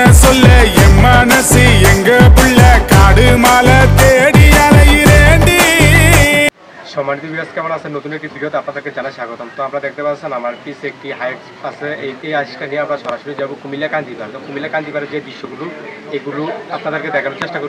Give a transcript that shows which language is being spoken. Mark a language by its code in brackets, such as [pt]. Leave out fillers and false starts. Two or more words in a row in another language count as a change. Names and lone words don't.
[ta] சொல்ல என் மனசு எங்க புள்ள காடு மாலை தேடி அலையிறேண்டி। [bn] সম্মানিত ভিউয়ার্স, কেমন আছেন? নতুন একটি ভিডিওতে আপনাদেরকে জানাই স্বাগতম। তো আপনারা দেখতে পাচ্ছেন আমার পিছে একটি হাইক্স আছে। এই আজকে নিয়ে আমরা সরাসরি যাব কুমিল্লা কান্দিপাড়। তো কুমিল্লা কান্দিপাড়ের যে দৃশ্যগুলো এগুলো আপনাদেরকে দেখানোর চেষ্টা করব।